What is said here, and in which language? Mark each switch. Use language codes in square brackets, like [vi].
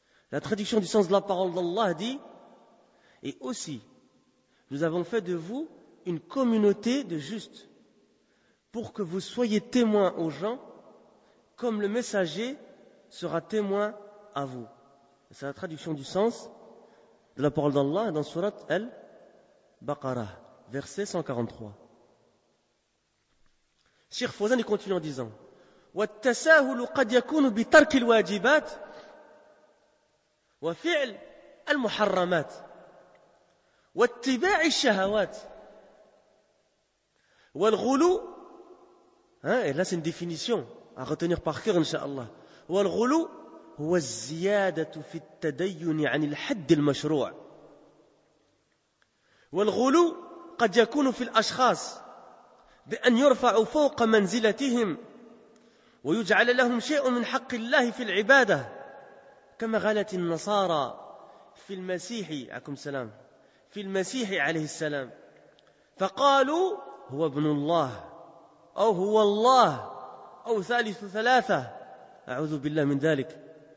[fr] La traduction du sens de la parole d'Allah dit, et aussi, nous avons fait de vous une communauté de justes, pour que vous soyez témoins aux gens, comme le messager sera témoin à vous. C'est la traduction du sens de la parole d'Allah dans Surat Al-Baqarah, verset 143. Cheikh Fawzan continue en disant, [ar] والتساهل قد يكون بترك الواجبات وفعل المحرمات واتباع الشهوات والغلو. [fr] Et là c'est une définition à retenir par cœur inshallah. [ar] والغلو هو الزيادة في التدين عن الحد المشروع. والغلو قد يكون في الأشخاص بأن يرفعوا فوق منزلتهم ويجعل لهم شيء من حق الله في العبادة كما غلت النصارى في المسيح عليكم السلام في المسيح عليه السلام فقالوا هو ابن الله أو هو الله أو ثالث ثلاثة أعوذ بالله من ذلك